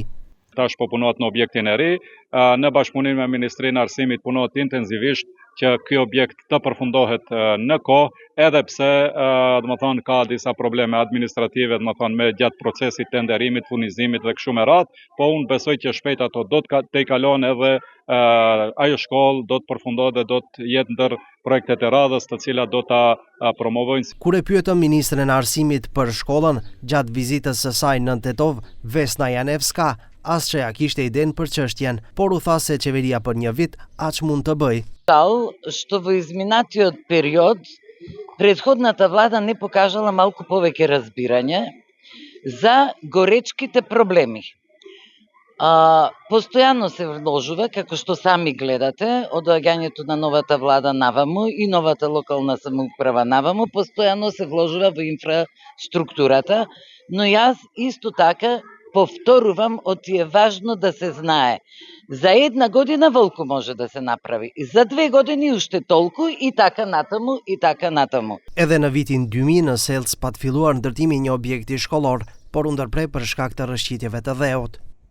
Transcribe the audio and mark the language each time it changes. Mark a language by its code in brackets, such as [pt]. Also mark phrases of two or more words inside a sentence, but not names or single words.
[sq] Tash po punohet në objektin e ri, në bashkëpunim me Ministrinë e Arsimit punohet intensivisht që ky objekt të përfundohet në kohë, edhe pse domethënë ka disa probleme administrative, domethënë me gjatë procesit të tenderimit, furnizimit dhe kështu me radhë, po unë besoj që shpejt ato do të kalon edhe ajo shkollë do të përfundohet dhe do të jetë ndër projektet e radhës të cilat do ta promovojnë. Kur e pyetëm ministren e Arsimit për shkollën gjatë vizitës së saj në Tetov, Vesna Janevska asçëja kishte idenë për çështjen, por u tha se qeveria për një vit aq mund të bëj. [mk] Что во изминатиот период предходната влада не покажала малку повеќе разбирање за горечките проблеми. Постојано се вложува, како што сами гледате, од доаѓањето на новата влада наваму и новата локална самоуправа наваму, постојано се вложува во инфраструктурата, но јас исто така повторувам, оти е важно да се знае. За една година волку може да се направи, за 2 години уште толку и така натаму, и така натаму. [sq] Edhe në vitin 2000 në Selc pat filluar ndërtimi një objekti shkollor, por u ndërprej për shkak të rrëshqitjeve të dheut.